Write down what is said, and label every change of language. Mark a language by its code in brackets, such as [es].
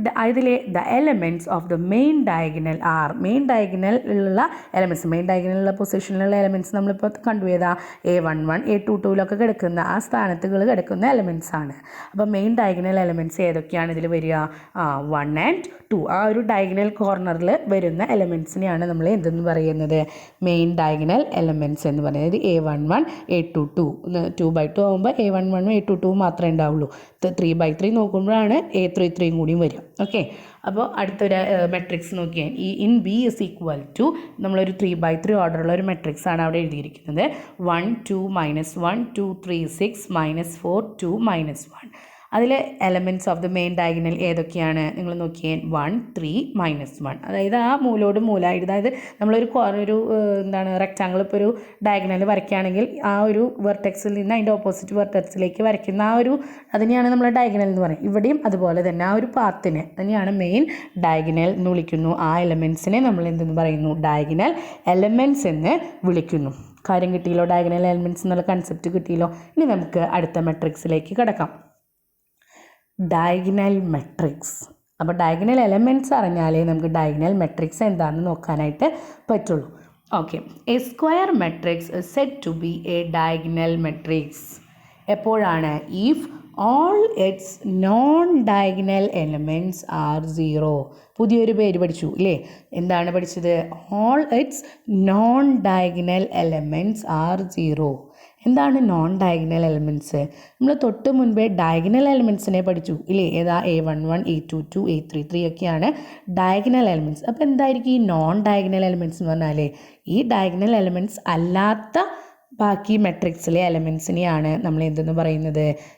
[ml] ഇതിലെ the elements of the main diagonal R, main ഡയഗണലുള്ള elements, main ഡയഗണലുള്ള പൊസിഷനിലുള്ള elements നമ്മളിപ്പോൾ കണ്ടു. ഏതാ? A11 A22 കിടക്കുന്ന ആ സ്ഥാനത്തുകൾ കിടക്കുന്ന എലമെൻറ്റ്സ് ആണ്. അപ്പോൾ മെയിൻ ഡയഗണൽ എലമെൻറ്റ്സ് ഏതൊക്കെയാണ് ഇതിൽ വരിക? 1 and 2. ആ ഒരു ഡയഗണൽ കോർണറിൽ വരുന്ന എലമെൻറ്റ്സിനെയാണ് നമ്മൾ എന്തെന്ന് പറയുന്നത്? മെയിൻ ഡയഗണൽ എലമെൻറ്റ്സ് എന്ന് പറയുന്നത്. A11 A22 2x2 ആകുമ്പോൾ A11 A22 മാത്രമേ ഉണ്ടാവുള്ളൂ. 3x3 നോക്കുമ്പോഴാണ് A33 കൂടിയും വരും. ഓക്കെ, അപ്പോൾ അടുത്തൊരു മെട്രിക്സ് നോക്കിയാൽ ഈ in B is equal to നമ്മളൊരു 3x3 ഓർഡറുള്ള ഒരു മെട്രിക്സ് ആണ് അവിടെ എഴുതിയിരിക്കുന്നത്. 1 2 -1 2 3 6 -4 2 -1. അതിൽ elements of the main diagonal ഏതൊക്കെയാണ്? നിങ്ങൾ നോക്കിയാൽ 1 3 -1. അതായത് ആ മൂലോട് മൂലമായിട്ട്, അതായത് നമ്മളൊരു എന്താണ് റെക്റ്റാങ്കിൾ ഇപ്പോൾ ഒരു ഡയഗണൽ വരയ്ക്കുകയാണെങ്കിൽ ആ ഒരു വെർട്ടെക്സിൽ നിന്ന് അതിൻ്റെ ഓപ്പോസിറ്റ് വെർട്ടെക്സിലേക്ക് വരയ്ക്കുന്ന ആ ഒരു അതിനെയാണ് നമ്മൾ ഡയഗണൽ എന്ന് പറയും. ഇവിടെയും അതുപോലെ തന്നെ ആ ഒരു പാത്തിനെ തന്നെയാണ് മെയിൻ ഡയഗണൽ എന്ന് വിളിക്കുന്നു. ആ എലമെൻറ്റ്സിനെ നമ്മൾ എന്തെന്ന് പറയുന്നു? ഡയഗണൽ എലമെൻറ്റ്സ് എന്ന് വിളിക്കുന്നു. കാര്യം കിട്ടിയല്ലോ? ഡയഗണൽ എലമെൻറ്റ്സ് എന്നുള്ള കൺസെപ്റ്റ് കിട്ടിയല്ലോ. ഇനി നമുക്ക് അടുത്ത മെട്രിക്സിലേക്ക് കിടക്കാം. Diagonal matrix. അപ്പോൾ ഡയഗണൽ എലമെൻറ്റ്സ് അറിഞ്ഞാലേ നമുക്ക് ഡയഗണൽ മെട്രിക്സ് എന്താണെന്ന് നോക്കാനായിട്ട് പറ്റുള്ളൂ. [en] Okay, a square matrix is said to be a diagonal matrix എപ്പോഴാണ്? [ml] If [en] all its non-diagonal elements are 0. [ml] പുതിയൊരു പേര് പഠിച്ചു ഇല്ലേ? എന്താണ് പഠിച്ചത്? [en] all its non-diagonal elements are 0. [ml] എന്താണ് നോൺ ഡയഗണൽ എലമെൻറ്റ്സ്? നമ്മൾ തൊട്ട് മുൻപേ ഡയഗണൽ എലമെൻറ്റ്സിനെ പഠിച്ചു ഇല്ലേ? ഏതാ? A11 A22 A33 ഒക്കെയാണ് ഡയഗണൽ എലമെൻറ്റ്സ്. അപ്പോൾ എന്തായിരിക്കും ഈ നോൺ ഡയഗണൽ എലമെൻറ്റ്സ് എന്ന് പറഞ്ഞാൽ? ഈ ഡയഗണൽ എലമെൻറ്റ്സ് അല്ലാത്ത ബാക്കി മെട്രിക്സിലെ എലമെൻറ്റ്സിനെയാണ് നമ്മൾ എന്തെന്ന് പറയുന്നത്?